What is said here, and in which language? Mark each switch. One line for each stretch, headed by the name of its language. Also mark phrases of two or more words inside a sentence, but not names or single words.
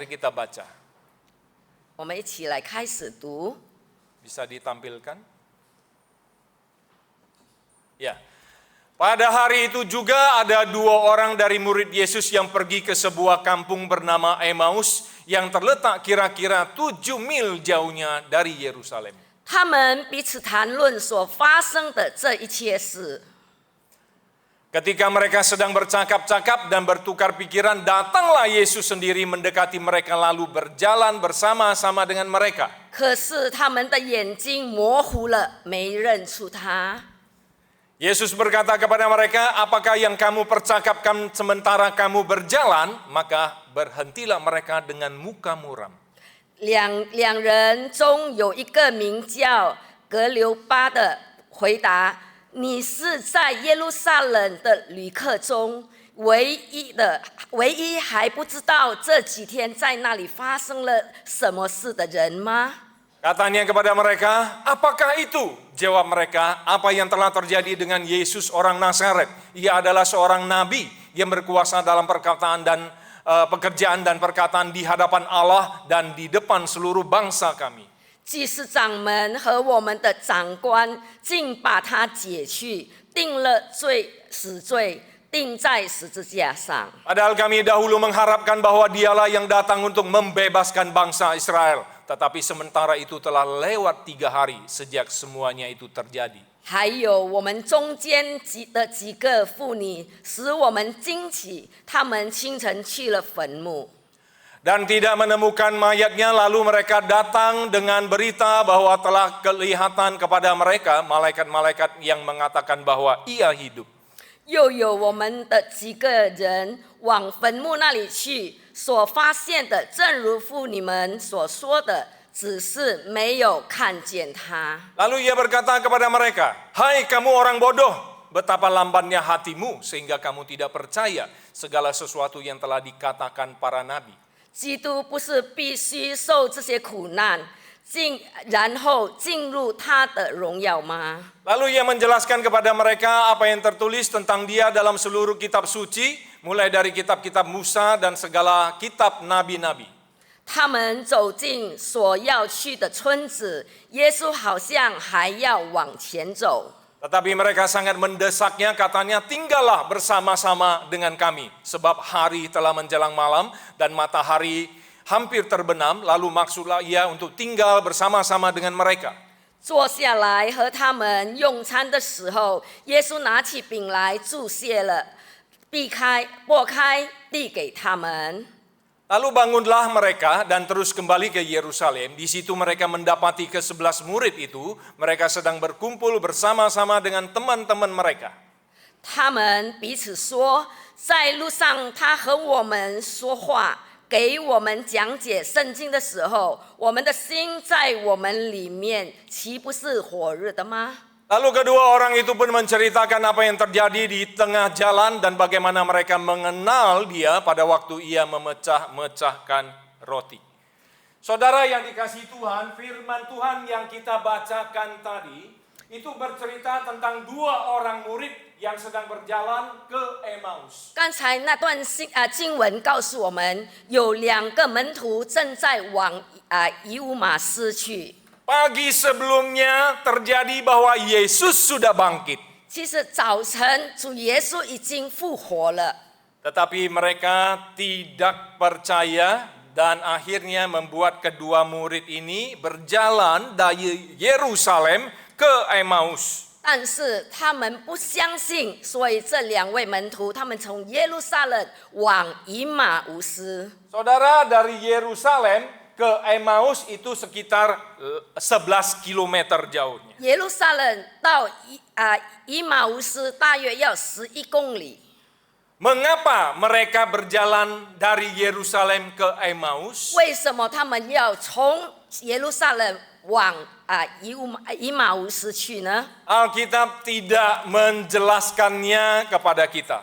Indonesian: Mari kita baca.
Chinese: 我们一起来开始读。
Indonesian: Bisa ditampilkan? Ya. Pada hari itu juga ada 2 orang dari murid Yesus yang pergi ke sebuah kampung bernama Emmaus yang terletak kira-kira 7 mil jauhnya dari Yerusalem.
Chinese: 他们彼此谈论所发生的这一切事。
Indonesian: Ketika mereka sedang bercakap-cakap dan bertukar pikiran, datanglah Yesus sendiri mendekati mereka lalu berjalan bersama-sama dengan mereka.
Chinese: 可是他们的眼睛模糊了，没认出他。
Indonesian: Yesus berkata kepada mereka, apakah yang kamu percakapkan sementara kamu berjalan? Maka berhentilah mereka dengan muka muram.
Chinese: 两人中有一个名叫格留巴的回答：“你是在耶路撒冷的旅客中唯一还不知道这几天在那里发生了什么事的人吗？”
Indonesian: Katanya kepada mereka, apakah itu? Jawab mereka, apa yang telah terjadi dengan Yesus orang Nazaret? Ia adalah seorang nabi yang berkuasa dalam perkataan dan pekerjaan dan perkataan di hadapan Allah dan di depan seluruh bangsa kami.
Chinese: 祭司长们和我们的长官竟把他解去，定了死罪，钉在十字架上。
Indonesian: Padahal kami dahulu mengharapkan bahwa dialah yang datang untuk membebaskan bangsa Israel. Tetapi sementara itu telah lewat 3 hari sejak semuanya itu terjadi.
Chinese: 还有我们中间的几个妇女，使我们惊奇，她们清晨去了坟墓。
Indonesian: Dan tidak menemukan mayatnya, lalu mereka datang dengan berita bahwa telah kelihatan kepada mereka malaikat-malaikat yang mengatakan bahwa ia hidup.
Chinese: 又有我们的几个人往坟墓那里去，所发现的正如妇女们所说的，只是没有看见他。
Indonesian: Lalu ia berkata kepada mereka, hai kamu orang bodoh, betapa lambannya hatimu sehingga kamu tidak percaya segala sesuatu yang telah dikatakan para nabi.
Chinese: 基督不是必须受这些苦难，然后进入他的荣耀吗？
Indonesian: Lalu ia menjelaskan kepada mereka apa yang tertulis tentang dia dalam seluruh kitab suci, mulai dari kitab-kitab Musa dan segala kitab nabi-nabi.
Chinese: 他们走进所要去的村子，耶稣好像还要往前走。
Indonesian: Tetapi mereka sangat mendesaknya, katanya tinggallah bersama-sama dengan kami. Sebab hari telah menjelang malam dan matahari hampir terbenam, lalu maksudlah ia untuk tinggal bersama-sama dengan mereka.
Chinese: 坐下来和他们用餐的时候，耶稣拿起饼来祝谢了，剥开递给他们。
Indonesian: Lalu bangunlah mereka dan terus kembali ke Yerusalem. Di situ mereka mendapati ke-11 murid itu. Mereka sedang berkumpul bersama-sama dengan teman-teman mereka.
Chinese: 他们彼此说，在路上他和我们说话，给我们讲解圣经的时候，我们的心在我们里面，岂不是火热的吗？
Indonesian: Lalu kedua orang itu pun menceritakan apa yang terjadi di tengah jalan dan bagaimana mereka mengenal dia pada waktu ia memecah-mecahkan roti. Saudara yang dikasihi Tuhan, firman Tuhan yang kita bacakan tadi itu bercerita tentang dua orang murid yang sedang berjalan ke Emmaus.
Chinese: 刚才那段经文告诉我们，有2个门徒正在往以乌马斯去。
Indonesian: Pagi sebelumnya terjadi bahwa Yesus sudah bangkit.
Chinese: 其实早晨主耶稣已经复活了，
Indonesian: Tetapi mereka tidak percaya dan akhirnya membuat kedua murid ini berjalan dari Yerusalem ke Emmaus.
Chinese: 但是他们不相信，所以这2位门徒他们从耶路撒冷往以马乌斯。
Indonesian: Saudara, dari Yerusalem ke Emmaus itu sekitar 11 km jauhnya.
Chinese: 耶路撒冷到以马乌斯大约要11公里。
Indonesian: Mengapa mereka berjalan dari Yerusalem ke Emmaus?
Chinese: 为什么他们要从耶路撒冷往以马乌斯去呢？
Indonesian: Alkitab tidak menjelaskannya kepada kita.